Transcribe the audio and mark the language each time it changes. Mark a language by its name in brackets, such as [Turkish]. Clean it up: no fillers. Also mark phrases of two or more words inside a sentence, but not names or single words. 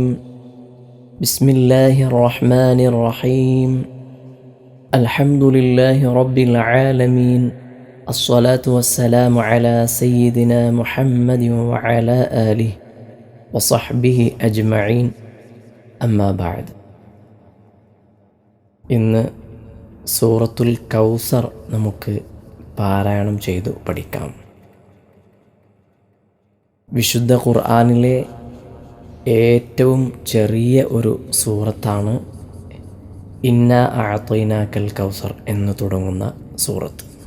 [Arabic] بسم الله الرحمن الرحيم. الحمد لله رب العالمين. الصلاة والسلام على سيدنا محمد وعلى آله وصحبه أجمعين. أما بعد. [Malayalam] ഇന്ന് സൂറത്തുൽ കൗസർ നമുക്ക് പാരായണം ചെയ്തു പഠിക്കാം. വിശുദ്ധ ഖുർആനിലെ ഏറ്റവും ചെറിയ ഒരു സൂറത്താണ് [Arabic] إنا أعطيناك الكوثر [Malayalam] എന്ന് തുടങ്ങുന്ന സൂറത്ത്.